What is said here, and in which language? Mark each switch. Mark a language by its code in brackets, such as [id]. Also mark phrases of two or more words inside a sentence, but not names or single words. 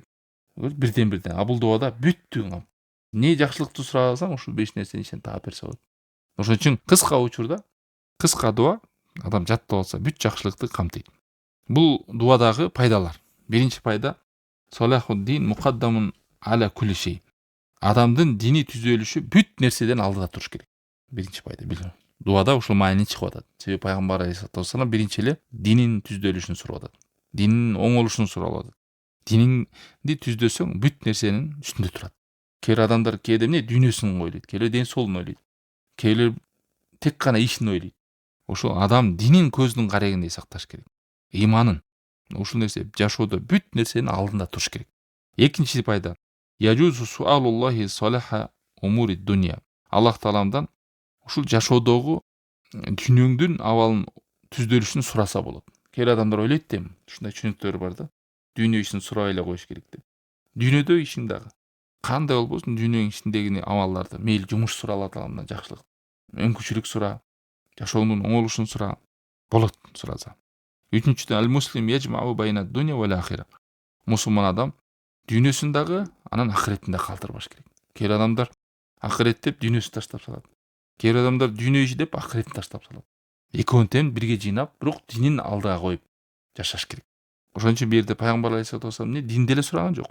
[ky] Бирден. А бул дуада бүттүгүн не жакшылыкты сурасаң, ушул 5 нерсенин ичинен таап берсе болот. Ошон үчүн кыска учурда, кыска дуа адам жаттап алса, бүт жакшылыкты камтыйт. Бул дуадагы пайдалар. Биринчи пайда, [ar] صلاح الدين مقدم على كل شيء. [ky] Адамдын дини түзөлүшү бүт нерседен алдыда туруш керек. Биринчи пайда. Дуада ушул маани чыгып атат. Себеби пайгамбар [ar] عليه الصلاة والسلام [ky] биринчи эле динин түздөлүшүн сурап атат. Динин оңолушун сурап атат. Дининди түздөсөң, бүт нерсенин үстүндө турат. Кээ бир адамдар кээде эмне дүйнөсүн ойлойт, кээ бир ден соолугун ойлойт, кээ бир тек гана ишин ойлойт. Ошол адам динин көзүнүн карегиндей сакташ керек. Иманын. Ушул нерсе жашоодо бүт нерсенин алдында туруш керек. Экинчи пайда, [ar] يجوز سؤال الله صلاح أمور الدنيا. [ky] Аллах Тааламдан ушул жашоодогу дүйнөңдүн абалын түздөлүшүн сураса болот. Кээ бир адамдар ойлойт да, ушундай түшүнүктөр бар да. Дүйнө ишин сурабай эле коюш керек деп. Дүйнөдө ишиң дагы кандай болбосун, дүйнөнүн ичиндеги амалдарды, мейли жумуш сура, Алла Тааламдан жакшылык, өңкүчүлүк сура, жашоонун оңолушун сура, болот сураса. Үчүнчүдөн, [ar] المسلم يجمع بين الدنيا والآخرة. [ky] Мусулман адам дүйнөсүн дагы, анан ахиреттин да калтырбаш керек. Кээ бир адамдар ахирет деп дүйнөсүн таштап салат. Кээ бир адамдар дүйнө иши деп ахиреттин таштап салат. Экөөнүн тең бирге жыйнап, бирок динин алдыга коюп жашаш керек. Ошон үчүн бу жерде пайгамбар [ar] عليه الصلاة والسلام [ky] динди эле сураган жок.